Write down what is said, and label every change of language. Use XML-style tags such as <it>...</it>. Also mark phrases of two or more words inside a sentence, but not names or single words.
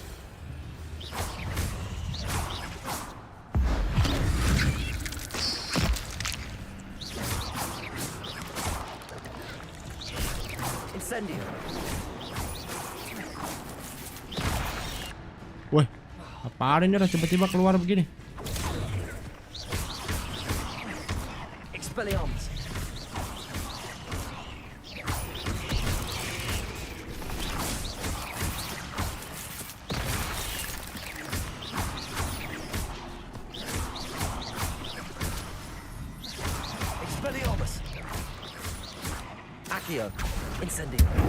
<la>Incendio!</la> <id>Woi, apaan ini tiba-tiba keluar begini?</id> <la>Expelliarmus. Expelliarmus. Accio. Incendio.</la>